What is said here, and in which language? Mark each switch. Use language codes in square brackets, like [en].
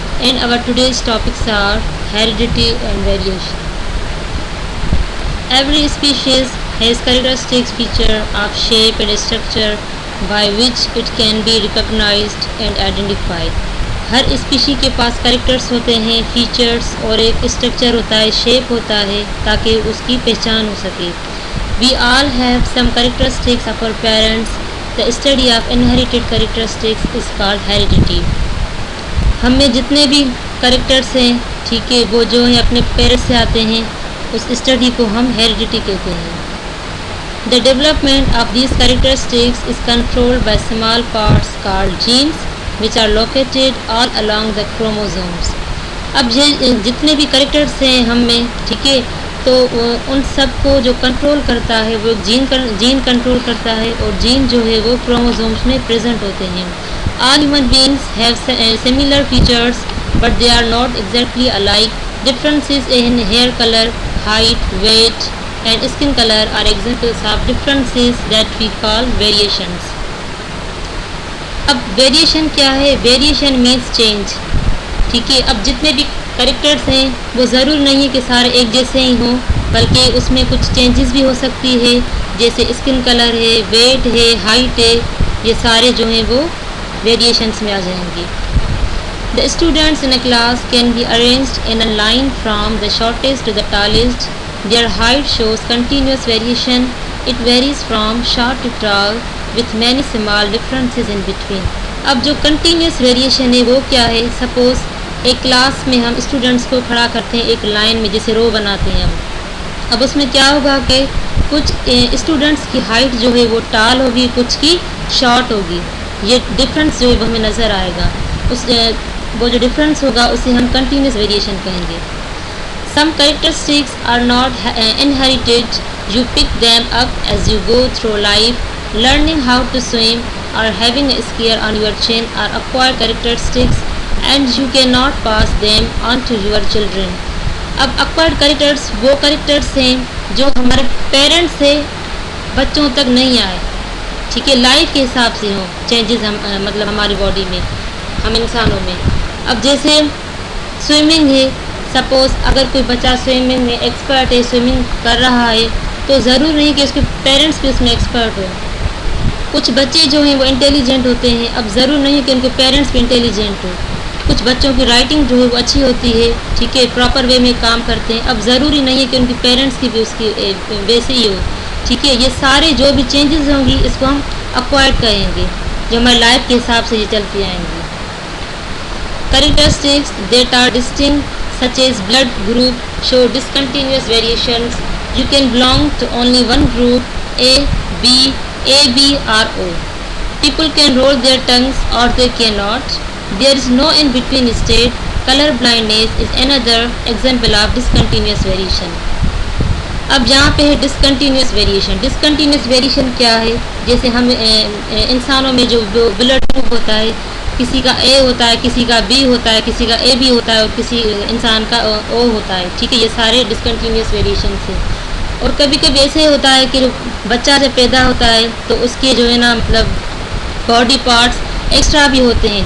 [en] And our today's topics are heredity and variation. Every species has characteristic feature of shape and structure by which it can be recognized and identified. [ur] Hare species کے پاس characters ہوتے ہیں، features اور ایک structure ہوتا ہے، shape ہوتا ہے تاکہ اس کی پہچان ہو سکے. [en] We all have some characteristics of our parents. The study of inherited characteristics is called heredity. [ur] ہم میں جتنے بھی کریکٹرس ہیں، ٹھیک ہے، وہ جو ہیں اپنے پیرنٹس سے آتے ہیں، اس اسٹڈی کو ہم ہیریڈیٹی کہتے ہیں. [en] The development of these characteristics is controlled by small parts called genes which are located all along the chromosomes. [ur] اب جتنے بھی کریکٹرس ہیں ہم میں، ٹھیک ہے، تو ان سب کو جو کنٹرول کرتا ہے وہ جین کنٹرول کرتا ہے، اور جین جو ہے وہ کروموزومس میں پریزنٹ ہوتے ہیں. [en] All human beings have similar features but they are not exactly alike. Differences in hair color, height, weight and skin color are examples of differences that we call variations. [ur] اب variation کیا ہے؟ [en] Variation means change. [ur] ٹھیک ہے، اب جتنے بھی characters ہیں وہ ضرور نہیں ہے کہ سارے ایک جیسے ہی ہوں، بلکہ اس میں کچھ چینجز بھی ہو سکتی ہے، جیسے اسکن کلر ہے، ویٹ ہے، ہائٹ ہے، یہ سارے جو ہیں وہ ویریشنس میں آ جائیں گے. [en] The students in a class can be arranged in a line from the shortest to the tallest. Their height shows continuous variation. It varies from short to tall with many small differences in between. [ur] اب جو continuous variation ہے وہ کیا ہے؟ Suppose ایک class میں ہم students کو کھڑا کرتے ہیں ایک لائن میں، جیسے رو بناتے ہیں ہم. اب اس میں کیا ہوگا کہ کچھ اسٹوڈنٹس کی ہائٹ جو ہے وہ ٹال ہوگی، کچھ کی شارٹ ہوگی. یہ ڈفرینس جو ہے وہ ہمیں نظر آئے گا. وہ جو ڈفرینس ہوگا اسے ہم کنٹینیوس ویریشن کہیں گے. [en] Some characteristics are not inherited. You pick them up as you go through life. Learning how to swim or having a scare on your chin are acquired characteristics and you cannot pass them on to your children. [ur] اب acquired characters وہ characters ہیں جو ہمارے parents سے بچوں تک نہیں آئے، ٹھیک ہے، لائف کے حساب سے ہوں چینجز، مطلب ہماری باڈی میں، ہم انسانوں میں. اب جیسے سوئمنگ ہے، سپوز اگر کوئی بچہ سوئمنگ میں ایکسپرٹ ہے، سوئمنگ کر رہا ہے، تو ضرور نہیں کہ اس کے پیرنٹس بھی اس میں ایکسپرٹ ہو. کچھ بچے جو ہیں وہ انٹیلیجنٹ ہوتے ہیں، اب ضرور نہیں ہے کہ ان کے پیرنٹس بھی انٹیلیجنٹ ہو. کچھ بچوں کی رائٹنگ جو ہے وہ اچھی ہوتی ہے، ٹھیک ہے، پراپر وے میں کام کرتے ہیں، اب ضروری نہیں ہے کہ ان کی پیرنٹس کی بھی اس کی ویسے ہی ہو. ٹھیک ہے، یہ سارے جو بھی چینجز ہوں گی اس کو ہم ایکوائرڈ کہیں گے، جو ہمارے لائف کے حساب سے یہ چلتی آئیں گی. [en] Characteristics that are distinct such as blood group show discontinuous variations. You can belong to only one group, A, B or O. People can roll their tongues or they cannot. There is no in between state. Color blindness is another example of discontinuous variation. [ur] اب جہاں پہ ہے discontinuous variation. Discontinuous variation کیا ہے؟ جیسے ہم انسانوں میں جو بلڈ گروپ ہوتا ہے، کسی کا اے ہوتا ہے، کسی کا بی ہوتا ہے، کسی کا اے بی ہوتا ہے، اور کسی انسان کا او ہوتا ہے. ٹھیک ہے، یہ سارے ڈسکنٹینیوس ویریشنس ہیں. اور کبھی کبھی ایسے ہوتا ہے کہ بچہ جب پیدا ہوتا ہے تو اس کے جو ہے نا مطلب باڈی پارٹس ایکسٹرا بھی ہوتے ہیں.